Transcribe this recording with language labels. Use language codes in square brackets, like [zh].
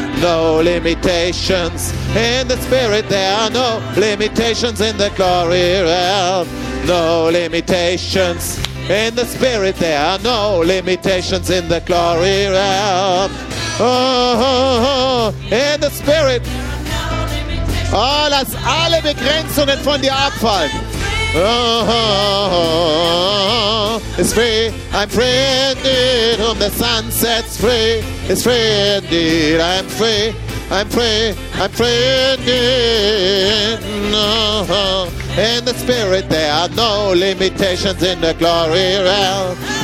[en] No limitations in the spirit. There are no limitations in the glory realm. No limitations In the spirit there are no limitations in the glory realm. Oh, in the spirit. [de] Oh, lass alle Begrenzungen von dir abfallen. [en] Oh, it's free, I'm free indeed, whom the sun sets free. It's free indeed, I'm free, I'm free, I'm free indeed. Oh, in the spirit there are no limitations in the glory realm.